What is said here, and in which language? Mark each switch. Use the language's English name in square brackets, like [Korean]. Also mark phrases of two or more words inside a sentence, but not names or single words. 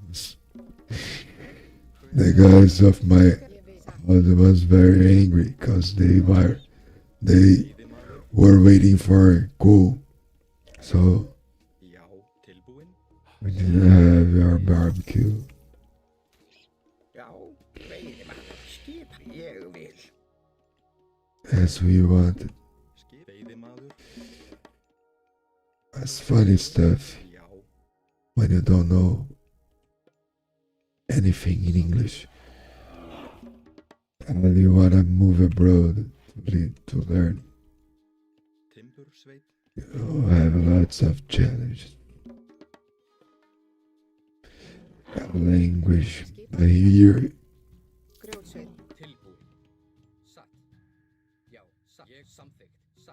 [English] The guys of my [Icelandic] Ég vil. [English] house was very angry because they were [Icelandic] Veiðimaður. [English] waiting for coal. So [Icelandic] Já, tilbúin. [English] we didn't have our barbecue. [Icelandic] Já, veiðimaður. Skipan. Ég vil. [English] As we wanted. [Icelandic] Skip. Veiðimaður. [English] That's funny stuff [Icelandic] Já. [English] when you don't know anything in English. And you wanna move abroad to learn. [Icelandic] Timbursveit. [English] You have lots of challenges. Language. I hear [Icelandic] Grjótsveit. Tilbúin. Satt. Já, satt. Ég samþykkt. Satt.